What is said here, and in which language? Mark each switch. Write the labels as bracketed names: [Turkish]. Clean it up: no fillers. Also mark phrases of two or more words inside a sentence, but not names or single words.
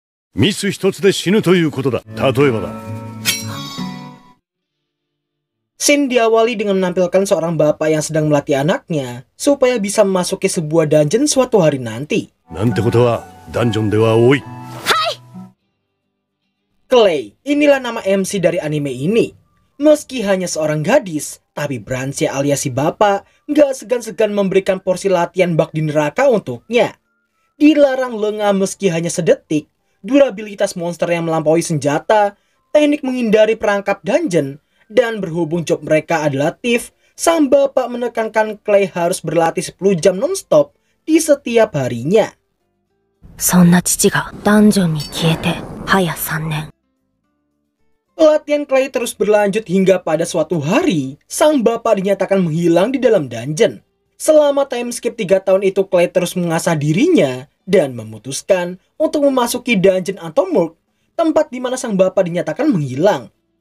[Japanese] ミス一つで死ぬということだ。例えばだ。 [Indonesian] Scene diawali dengan menampilkan seorang bapak yang sedang melatih anaknya supaya bisa memasuki sebuah dungeon suatu hari nanti. [Japanese] なんてことはダンジョンでは多い。 [Indonesian] Clay, inilah nama MC dari anime ini. Meski hanya seorang gadis, tapi Bransia alias si bapak nggak segan-segan memberikan porsi latihan bak di neraka untuknya. Dilarang lengah meski hanya sedetik, durabilitas monster yang melampaui senjata, teknik menghindari perangkap dungeon, dan berhubung job mereka adalah thief, sang bapak menekankan Clay harus berlatih 10 jam non-stop di setiap harinya. [Japanese] そんな父がダンジョンに消えて早3年。 [Indonesian] Latihan Clay terus berlanjut hingga pada suatu hari, sang bapak dinyatakan menghilang di dalam dungeon. Selama [English] time skip [Indonesian] 3 tahun itu, Clay terus mengasah dirinya dan memutuskan untuk memasuki dungeon atau morgue, tempat di mana sang bapak dinyatakan menghilang.